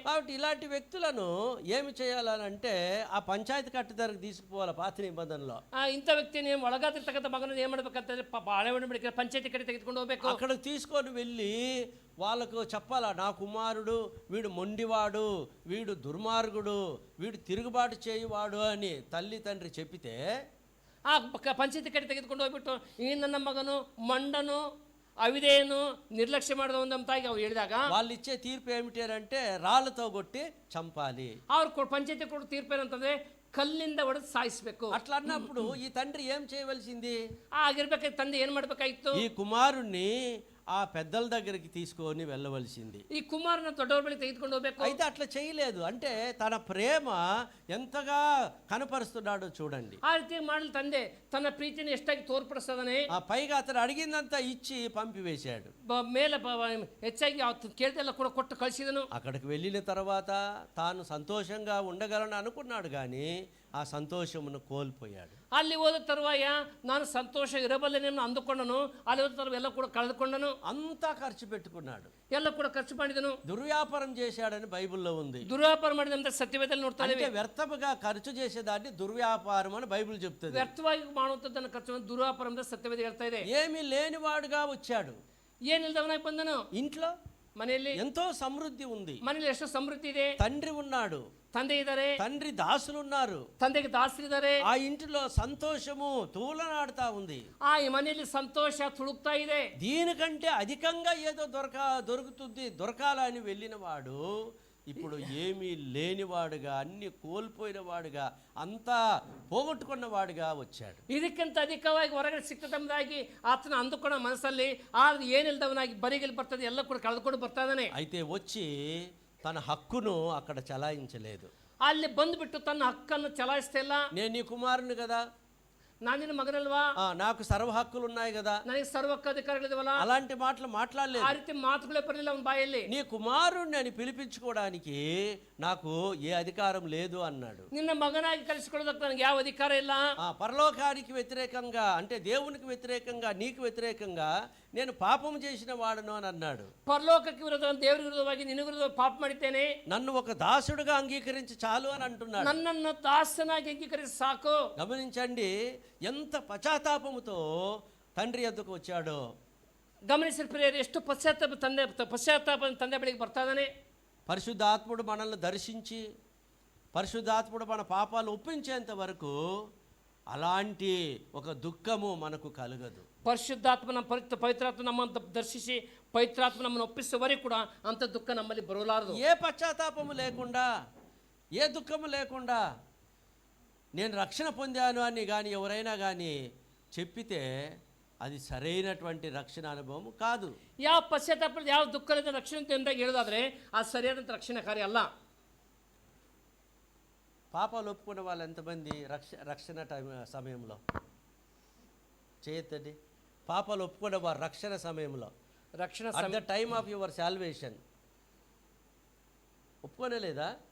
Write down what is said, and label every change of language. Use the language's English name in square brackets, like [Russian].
[Telugu] కాబట్టి ఇలాంటి వ్యక్తులను ఏమి చేయాలనంటే ఆ పంచాయతీ కట్టు దగ్గరకు తీసుకుపోవాలి. పాత నిబంధనలో [Kannada] ಇಂಥ ವ್ಯಕ್ತಿಯನ್ನು ಒಳಗಾದಿರ್ತಕ್ಕಂಥ ಮಗನ ಏನ್ ಮಾಡ್ಬೇಕಂತಂದ್ರೆ ಹಳೆ ಬಿಡಿಕೆ ಪಂಚಾಯತಿ ಕಡೆ ತೆಗೆದುಕೊಂಡು ಹೋಗ್ಬೇಕು. [Telugu] అక్కడ తీసుకొని వెళ్ళి వాళ్ళకు చెప్పాలా, నా కుమారుడు వీడు మొండివాడు, వీడు దుర్మార్గుడు, వీడు తిరుగుబాటు చేయువాడు అని తల్లి తండ్రి చెప్పితే [Kannada] ಆ ಪಂಚಾಯತಿ ಕಡೆ ತೆಗೆದುಕೊಂಡು ಹೋಗ್ಬಿಟ್ಟು ಈ ನನ್ನ ಮಗನು ಮಂಡನು అవిధేయను నిర్లక్ష్య ಮಾಡದಂತಾಗಿ ಅವ್ರು ಹೇಳಿದಾಗ [Telugu] వాళ్ళు ఇచ్చే తీర్పు ఏమిటి అంటే రాళ్ళతో కొట్టి చంపాలి. [Kannada] ಅವ್ರು పంచాయతీ కూడా తీర్పు ఏంటంటే కల్లింದ ಹೊಡೆದು సాయిಸಬೇಕು. [Telugu] అట్లా అన్నప్పుడు ఈ తండ్రి ఏం చేయవలసింది? [Kannada] ಆಗಿರ್ಬೇಕಾದ್ರೆ ತಂದೆ ಏನ್ ಮಾಡ್ಬೇಕಾಯ್ತು? [Telugu] ఈ కుమారుణ్ణి ఆ పెద్దల దగ్గరికి తీసుకొని వెళ్ళవలసింది. [Kannada] ఈ కుమారుని దొడ్డవర బಳಿಗೆ ತೆಗೆದುಕೊಂಡು ಹೋಗಬೇಕು. [Telugu] అయితే అట్లా చేయలేదు. అంటే తన ప్రేమ ఎంతగా కనపరుస్తున్నాడో చూడండి. [Kannada] ఆ ರೀತಿ ಮಾಡಲು ತಂದೆ ತನ್ನ ಪ್ರೀತಿಯನ್ನು ಎಷ್ಟಾಗಿ ತೋರ್ಪಡಿಸ್ತದಾನೆ. [Telugu] ఆ పైగా అతను అడిగిందంతా ఇచ్చి పంపివేశాడు. [Kannada] ಮೇಲೆ ಹೆಚ್ಚಾಗಿ ಕೇಳಿದೆಲ್ಲ ಕೂಡ ಕೊಟ್ಟು ಕಳಿಸಿದನು. [Telugu] అక్కడికి వెళ్ళిన తర్వాత తాను సంతోషంగా ఉండగలను అనుకున్నాడు, కానీ ఆ సంతోషమును కోల్పోయాడు. [Kannada] ಅಲ್ಲಿ ಹೋದ ತರುವಾಯ ನಾನು ಸಂತೋಷ ಇರಬಲ್ಲೆನೆಂದು ಅಂದುಕೊಂಡನು. ಅಲ್ಲಿ ಹೋದ ತರುವಾಯ ಎಲ್ಲ ಕೂಡ ಕಳೆದುಕೊಂಡನು. [Telugu] అంతా ఖర్చు పెట్టుకున్నాడు, [Kannada] ಎಲ್ಲ ಕೂಡ ಖರ್ಚು ಮಾಡಿದನು. [Telugu] దుర్వ్యాపారం చేశాడని బైబిల్లో ఉంది. [Kannada] ದುರ್ವ್ಯಾಪಾರ ಮಾಡಿದಂತ ಸತ್ಯವೇದಲ್ಲಿ ನೋಡ್ತಾ [Telugu] అంటే [Kannada] ಇದ್ದೇವೆ. [Telugu] వ్యర్థముగా ఖర్చు చేసేదాన్ని దుర్వ్యాపారం అని బైబిల్ చెప్తుంది. [Kannada] ವ್ಯರ್ಥವಾಗಿ ಮಾಡುವಂತದ್ದನ್ನು ಖರ್ಚು ದುರ್ವ್ಯಾಪಾರ ಅಂತ ಸತ್ಯವೇದ ಹೇಳ್ತಾ ಇದೆ. [Telugu] ఏమీ లేనివాడుగా వచ్చాడు. [Kannada] ಏನಿಲ್ದವನಾಗಿ ಬಂದನು. [Telugu] ఇంట్లో [Kannada] ಮನೆಯಲ್ಲಿ [Telugu] ఎంతో సమృద్ధి ఉంది, [Kannada] ಮನೆಯಲ್ಲಿ ಎಷ್ಟು ಸಮೃದ್ಧಿ ಇದೆ. [Telugu] తండ్రి ఉన్నాడు, [Kannada] ತಂದೆ ಇದ್ದಾರೆ, [Telugu] తండ్రి దాసులు ఉన్నారు, [Kannada] ತಂದೆಗೆ ದಾಸರಿದ್ದಾರೆ. [Telugu] ఆ ఇంటిలో సంతోషము తూలనాడుతా ఉంది. [Kannada] ಆ ಈ ಮನೆಯಲ್ಲಿ ಸಂತೋಷ ತುಳುಕ್ತಾ ಇದೆ. [Telugu] దీనికంటే అధికంగా ఏదో దొరుకుతుంది దొరకాలని వెళ్ళిన వాడు ఇప్పుడు ఏమీ లేనివాడుగా, అన్ని కోల్పోయిన వాడుగా, అంతా పోగొట్టుకున్న వాడుగా వచ్చాడు. [Kannada] ಇದಕ್ಕಿಂತ ಅಧಿಕವಾಗಿ ಹೊರಗಡೆ ಸಿಕ್ತದೆಂಬುದಾಗಿ ಆತನ ಅಂದುಕೊಂಡ ಮನಸ್ಸಲ್ಲಿ ಏನಿಲ್ದವನಾಗಿ ಬರಿಗಲ್ಲಿ ಬರ್ತದೆ, ಎಲ್ಲ ಕೂಡ ಕಳೆದುಕೊಂಡು ಬರ್ತಾ ಇದ್ದಾನೆ. [Telugu] అయితే వచ్చి తన హక్కును అక్కడ చలాయించలేదు. [Kannada] ಅಲ್ಲಿ ಬಂದ್ಬಿಟ್ಟು ತನ್ನ ಹಕ್ಕನ್ನು ಚಲಾಯಿಸ್ತಾ ಇಲ್ಲ. [Telugu] నేను నీ కుమారుని కదా, [Kannada] ನಾನು ನಿನ್ನ ಮಗನಲ್ವಾ, [Telugu] నాకు సర్వ హక్కులు ఉన్నాయి కదా, [Kannada] ನನಗೆ ಸರ್ವಕ್ಕ ಅಧಿಕಾರಗಳಿದವಲ್ಲ, [Telugu] అలాంటి మాటలు మాట్లాడలేదు. [Kannada] ಆ ರೀತಿ ಮಾತುಗಳೇ ಬರಲಿಲ್ಲ ಅವನ ಬಾಯಲ್ಲಿ. [Telugu] నీ కుమారుణ్ణి అని పిలిపించుకోవడానికి నాకు ఏ అధికారం లేదు అన్నాడు. [Kannada] ನಿನ್ನ ಮಗನಾಗಿ ಕಲಿಸಿಕೊಳ್ಳೋದಕ್ಕೆ ನನಗೆ ಯಾವ ಅಧಿಕಾರ ಇಲ್ಲ. [Telugu] పరలోకానికి వ్యతిరేకంగా, అంటే దేవునికి వ్యతిరేకంగా, నీకు వ్యతిరేకంగా నేను పాపం చేసిన వాడను అని అన్నాడు. [Kannada] ಪರಲೋಕಕ್ಕೆ ವಿರೋಧವಾಗಿ, ದೇವರಿಗೆ ವಿರೋಧವಾಗಿ, ನಿನಗೆ ವಿರೋಧವಾಗಿ ಪಾಪ ಮಾಡಿದ್ದೇನೆ, [Telugu] నన్ను ఒక దాసుడుగా అంగీకరించి చాలు అని అంటున్నాడు. [Kannada] నన్నನ್ನು ದಾಸನಾಗಿ ಅಂಗೀಕರಿಸಿ ಸಾಕು. [Telugu] గమనించండి ఎంత పశ్చాత్తాపముతో తండ్రి ఎద్దుకు వచ్చాడో. [Kannada] ಗಮನಿಸಿದ ಪ್ರಿಯರೇ, ಎಷ್ಟು ಪಶ್ಚಾತ್ತಾಪ ತಂದೆ ಬಳಿಗೆ ಬರ್ತಾ ಇದ್ದಾನೆ. [Telugu] పరిశుద్ధాత్ముడు మనల్ని దర్శించి, పరిశుద్ధాత్ముడు మన పాపాలు ఒప్పించేంత వరకు అలాంటి ఒక దుఃఖము మనకు కలగదు. [Kannada] ಪರಿಶುದ್ಧಾತ್ಮ ನಮ್ಮ ಪವಿತ್ರಾತ್ಮ ನಮ್ಮನ್ನು ದರ್ಶಿಸಿ ಪವಿತ್ರಾತ್ಮ ನಮ್ಮನ್ನು ಒಪ್ಪಿಸುವವರೆಗೂ ಕೂಡ ಅಂಥ ದುಃಖ ನಮ್ಮಲ್ಲಿ ಬರಲಾರದು. [Telugu] ఏ పశ్చాత్తాపము లేకుండా, ఏ దుఃఖము లేకుండా నేను రక్షణ పొందాను అని కానీ ఎవరైనా కానీ చెప్పితే అది సరైనటువంటి రక్షణ అనుభవం కాదు. [Kannada] ಯಾವ ಪಶ್ಚಾತ್ತಾಪ, ಯಾವ ದುಃಖದಿಂದ ರಕ್ಷಣೆ ಅಂತ ಹೇಳೋದಾದ್ರೆ ಅದು ಸರಿಯಾದಂಥ ರಕ್ಷಣಾ ಕಾರ್ಯ ಅಲ್ಲ. [Telugu] పాపాలు ఒప్పుకున్న వాళ్ళు ఎంతమంది రక్షణ సమయంలో చేయొద్దండి? పాపాలు ఒప్పుకున్న వారు రక్షణ సమయంలో, [English] at the time of your salvation [Telugu] ఒప్పుకోలేదా?